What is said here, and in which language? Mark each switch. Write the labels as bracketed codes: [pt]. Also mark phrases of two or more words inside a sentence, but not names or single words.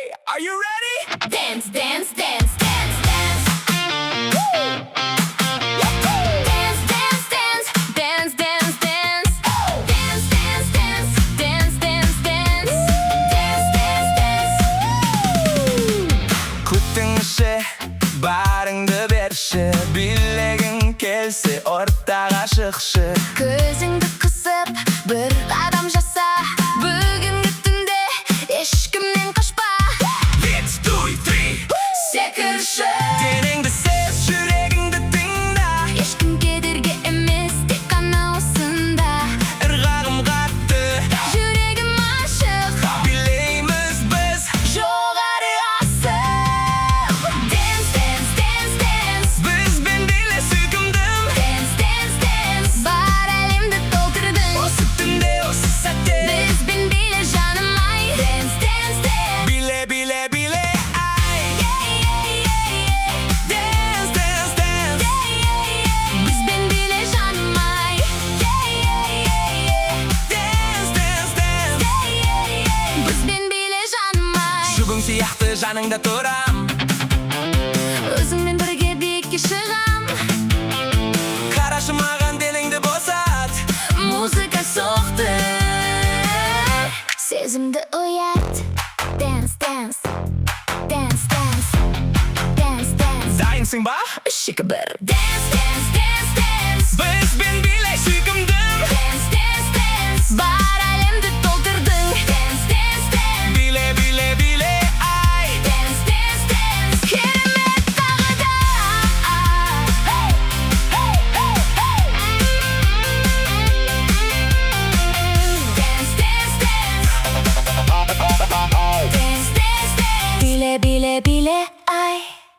[en] Are you ready? Dance, dance, dance, dance, dance. Woo! Dance, dance, dance, dance, dance, dance. Dance, dance, dance, dance, dance, dance. Dance, dance, dance. [kk] Күтіңші, барыңды берші, билегің келсе ортаға шықшы. Көзіңді қысып, бір қадам жаса. Бүгінгі түнде ешкімнен қашпа. [en] Let's do it, three. [kk] Секірші. Деніңді сез, жүрегіңді тыңда. Ешкім кедергі емес, тек қана осында. Ырғағым қатты, Жүрегім ашық, билейміз біз. жоғары асып. [en] Dance, dance, dance, dance. [kk] Бізбен биле сүйкімдім. [en] Dance, dance, dance. [kk] Бар әлемді толтырдың. Осы түнде, осы сәтте. Бізбен биле жаным ай. [en] Dance, dance, dance. [kk] Биле, биле, биле, ай. [en] Dance, dance, dance. [kk] Бізбен биле жаным ай. [en] Dance, dance, dance. [kk] Бізбен биле жаным ай. Жұбың сияқты жаныңда тұрам. Өзіңмен бірге биікке шығам. Қарашы маған, деніңді босат. Музыка соқты, сезімді оят. [en] Dance, dance, dance, dance, dance, dance. [kk] Дайынсың ба? Үш, екі, бір. [en] Dance, dance, dance, dance. [kk] Бізбен биле сүйкімдім. [en] Dance, dance, dance. [kk] Бар әлемді толтырдың. [en] Dance, dance, dance. [kk] Биле, биле, биле, ай. [en] Dance, dance, dance. [kk] Керемет тағы да. [en] Hey, hey, hey, hey. Dance, dance, dance. Dance, dance, dance. [kk] Биле, биле, биле, ай.